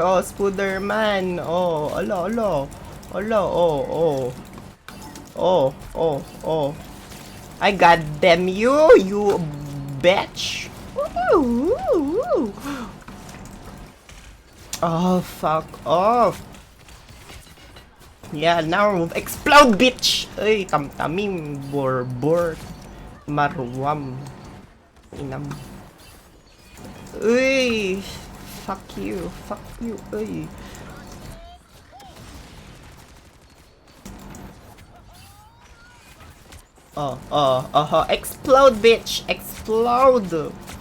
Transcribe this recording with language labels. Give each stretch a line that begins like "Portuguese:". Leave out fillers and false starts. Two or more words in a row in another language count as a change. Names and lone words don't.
English: Oh, Spooder man. Oh, alo. Oh. I goddamn you, you bitch. Ooh. Oh, fuck off. Yeah, now explode, bitch. Ay, tamtamim, borbor, marwam. Inam. Uy, fuck you, uy. Explode, bitch, explode.